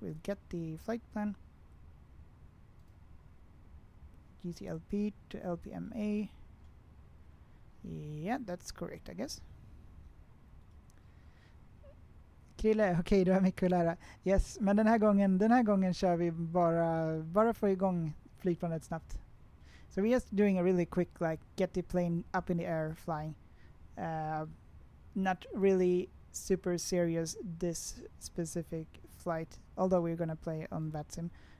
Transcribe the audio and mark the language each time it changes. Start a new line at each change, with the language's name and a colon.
English: We'll get the flight plan. GCLP to LPMA. Yeah, that's correct, I guess.
Swedish: Krille, okej, du har mycket att lära. Yes, men den här gången kör vi bara få igång flygplanet snabbt.
English: So we're just doing a really quick, like, get the plane up in the air, flying. Not really super serious this specific flight, although we're gonna play on VATSIM.